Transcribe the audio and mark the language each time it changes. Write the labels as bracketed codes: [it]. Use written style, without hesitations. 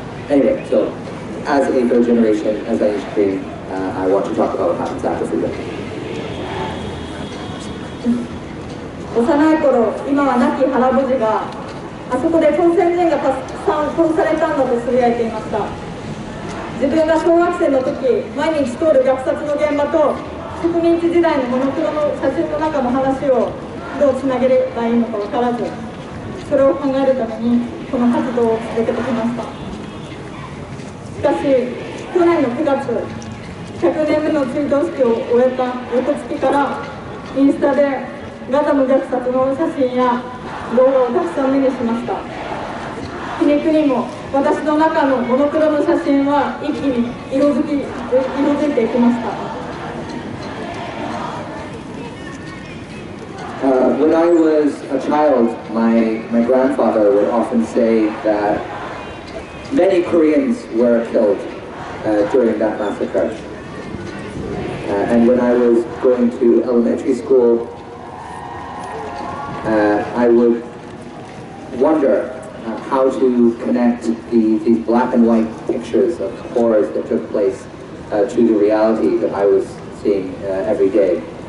[en] Anyway, so as a third generation, as Chinese Korean, I want to talk about what happens after freedom. [ja] 幼い頃、今は亡き原無事があそこで朝鮮人がたくさん殺されたんだとつぶやいていました。自分が小学生の時、毎日通る虐殺の現場と植民地時代のモノクロの写真の中の話をどうつなげればいいのか分からず、それを考えるためにこの活動を続けてきました。しかし、去年の9月、100年目の追悼式を終えた翌月からインスタでガザの虐殺の写真や動画をたくさん目にしました。皮肉にも私の中のモノクロの写真は一気に色づいていきました。 [en] When I was a child, my grandfather would often say that many Koreans were killed during that massacre. And when I was going to elementary school, I would wonder how to connect these black and white pictures of horrors that took place to the reality that I was seeing every day.